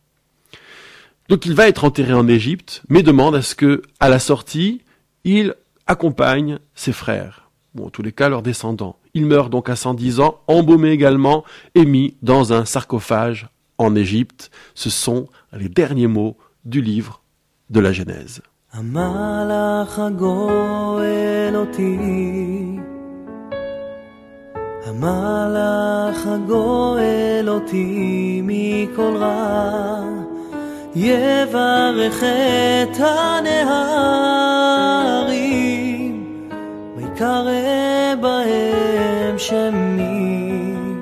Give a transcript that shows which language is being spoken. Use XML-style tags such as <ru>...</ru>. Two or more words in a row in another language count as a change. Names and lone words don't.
<fr>Donc il va être enterré en Égypte, mais demande à ce que, à la sortie, il accompagne ses frères. Bon, en tous les cas, leurs descendants. Il meurt donc à 110 ans, embaumé également, et mis dans un sarcophage en Égypte. Ce sont les derniers mots du livre de la Genèse.</fr> <he>המלאך הגואל אותי, המלאך הגואל אותי מכל רע, יברך את הנהרים, ויקרא בהם שמי.</he>